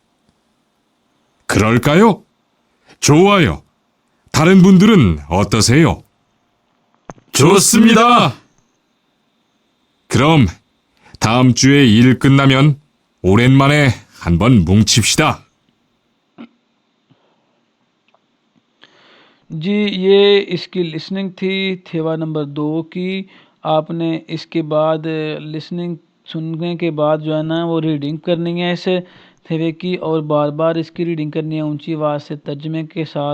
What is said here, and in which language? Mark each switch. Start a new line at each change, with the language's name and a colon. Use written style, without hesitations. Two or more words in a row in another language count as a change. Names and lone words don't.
Korean: 그럴까요? 좋아요. 다른 분들은 어떠세요? 좋습니다. 그럼 다음 주에 일 끝나면 오랜만에 한번 뭉칩시다.
Urdu: جی، یہ اس کی لسننگ تھی تھیوا نمبر 2 کی. آپ نے اس کے بعد لسننگ سننے کے بعد جو ہے نا وہ ریڈنگ کرنی ہے اس تھیوے کی، اور بار بار اس کی ریڈنگ کرنی ہے اونچی آواز سے ترجمے کے ساتھ.